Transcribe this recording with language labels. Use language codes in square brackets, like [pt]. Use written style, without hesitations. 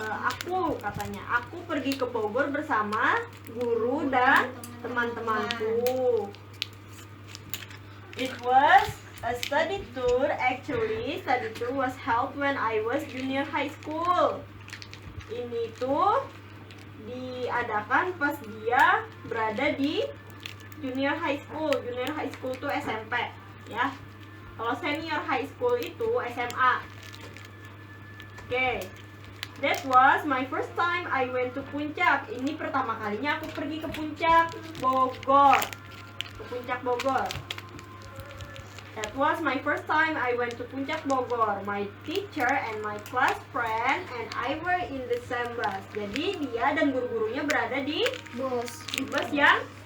[id] Aku pergi ke Bogor bersama guru dan teman-temanku. [en] It was a study tour. Actually, study tour was held when I was junior high school. [id] Ini tuh diadakan pas dia berada di junior high school. Junior high school tuh SMP, ya. Kalau senior high school itu SMA. Oke. [en] That was my first time I went to Puncak. [id] Ini pertama kalinya aku pergi ke Puncak Bogor. Ke Puncak Bogor. [en] That was my first time I went to Puncak Bogor. My teacher and my class friend and I were in the same bus. [id] Jadi dia dan guru-gurunya berada di bus yang